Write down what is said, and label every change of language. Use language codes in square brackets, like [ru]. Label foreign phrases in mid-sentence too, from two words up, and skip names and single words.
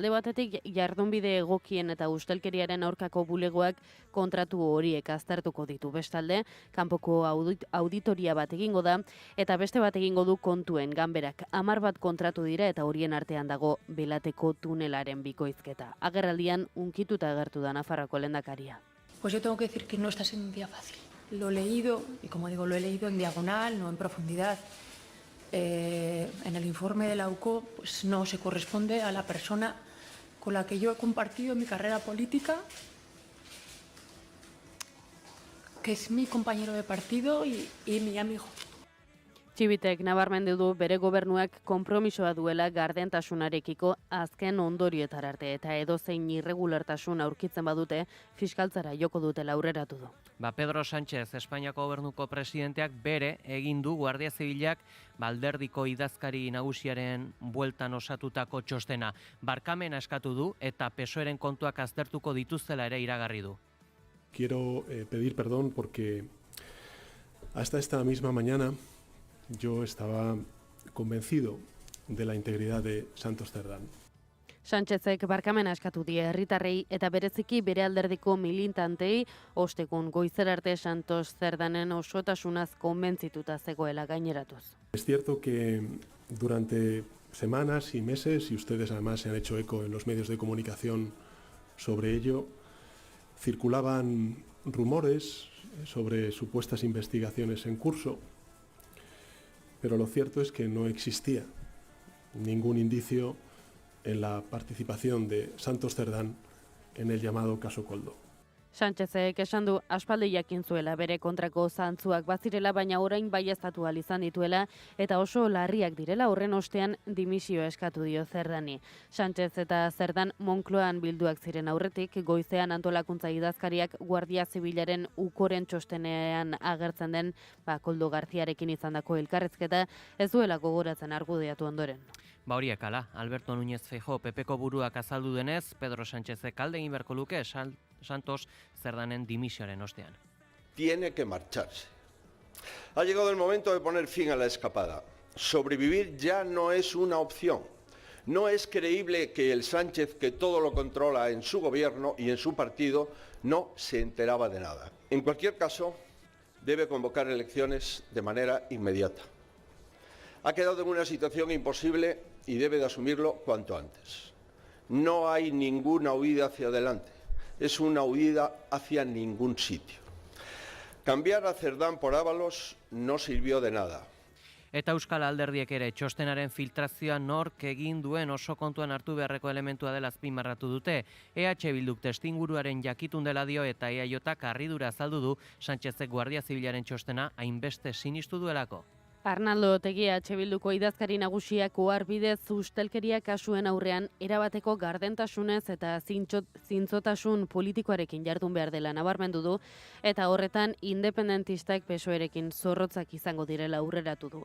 [eu] Alde batetik jardunbide egokien eta ustelkeriaren aurkako bulegoak kontratu horiek aztertuko ditu. Bestalde, kanpoko auditoria bat egingo da eta beste bat egingo du kontuen ganberak. 10 bat kontratu dira eta horien artean dago Belateko tunelaren bikoizketa. Agerraldian unkituta agertu da Nafarroako lehendakaria. [es] Pues yo tengo que decir que no está siendo un día fácil. Lo he leído, y como digo, lo he leído en diagonal, no en profundidad. En el informe de la UCO pues no se corresponde a la persona con la que yo he compartido mi carrera política, que es mi compañero de partido y mi amigo. [eu] Txibitek nabarmendu du bere gobernuak konpromisoa duela gardentasunarekiko azken ondorioetara arte eta edozein irregulartasun aurkitzen badute fiskaltzara joko dutela aurreratu du. Pedro Sánchez, Espainiako gobernuko presidenteak bere egin du Guardia Zibilak alderdiko idazkari nagusiaren bueltan osatutako txostena. Barkamena eskatu du eta PSOEren kontuak aztertuko dituztela ere iragarri du. [es] Quiero pedir perdón porque hasta esta misma mañana yo estaba convencido de la integridad de Santos Zerdán. [eu] Sánchezek barkamena eskatu die herritarrei eta bereziki bere alderdiko militantei ostekun goizer arte Santos Cerdanen osotasunaz konbentzituta zegoela gaineratuz. [es] Es cierto que durante semanas y meses, y ustedes además se han hecho eco en los medios de comunicación sobre ello, circulaban rumores sobre supuestas investigaciones en curso, pero lo cierto es que no existía ningún indicio en la participación de Santos Cerdán en el llamado caso Koldo. [eu] Sánchezek esan du aspaldi jakin zuela bere kontrako zantzuak bazirela, baina orain baieztatu ahal izan dituela eta oso larriak direla, horren ostean dimisio eskatu dio Cerdani. Sánchez eta Cerdan Moncloan bilduak ziren aurretik, goizean antolakuntza idazkariak Guardia Zibilaren ukoren txostenean agertzen den Koldo Garziarekin izandako elkarrezketa ez duela gogoratzen argudiatu ondoren. Horiek ala, Alberto Núñez Feijóo PPko buruak azaldu denez, Pedro Sánchezek alde egin beharko luke Santos Cerdanen dimisioaren ostean. [es] Tiene que marcharse. Ha llegado el momento de poner fin a la escapada. Sobrevivir ya no es una opción. No es creíble que el Sánchez, que todo lo controla en su gobierno y en su partido, no se enteraba de nada. En cualquier caso, debe convocar elecciones de manera inmediata. Ha quedado en una situación imposible y debe de asumirlo cuanto antes. No hay ninguna huida hacia adelante, es una huida hacia ningún sitio. Cambiar a Cerdán por Ábalos no sirvió de nada. [eu] Eta Euskal Alderdiek ere txostenaren filtrazioa nork egin duen oso kontuan hartu beharreko elementua dela azpimarratu dute. EH Bilduk testuinguruaren jakitun dela dio eta EAJak harridura azaldu du Sánchezek Guardia Zibilaren txostena hainbeste sinistu duelako. Arnaldo Otegi EH Bilduko idazkari nagusiak oharbidez ustelkeria kasuen aurrean erabateko gardentasunez eta zintzotasun politikoarekin jardun behar dela nabarmendu du eta horretan independentistak PSOErekin zorrotzak izango direla aurreratu du.